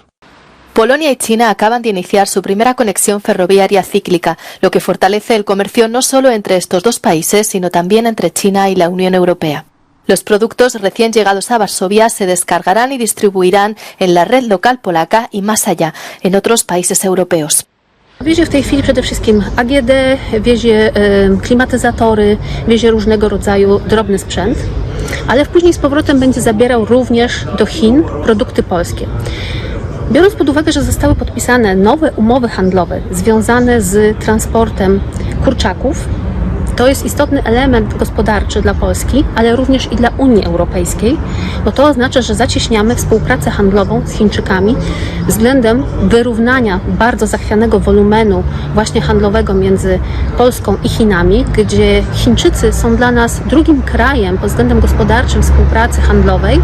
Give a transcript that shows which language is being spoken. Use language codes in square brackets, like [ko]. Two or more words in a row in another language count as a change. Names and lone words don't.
[es] Polonia y China acaban de iniciar su primera conexión ferroviaria cíclica, lo que fortalece el comercio no solo entre estos dos países, sino también entre China y la Unión Europea. Los productos recién llegados a Varsovia se descargarán y distribuirán en la red local polaca y más allá, en otros países europeos. [pl] Wiezie w tej chwili przede wszystkim AGD, wiezie klimatyzatory, wiezie różnego rodzaju drobny sprzęt, ale później z powrotem będzie zabierał również do Chin produkty polskie. Biorąc pod uwagę, że zostały podpisane nowe umowy handlowe związane z transportem kurczaków, to jest istotny element gospodarczy dla Polski, ale również i dla Unii Europejskiej, bo to oznacza, że zacieśniamy współpracę handlową z Chińczykami względem wyrównania bardzo zachwianego wolumenu właśnie handlowego między Polską i Chinami, gdzie Chińczycy są dla nas drugim krajem pod względem gospodarczym współpracy handlowej.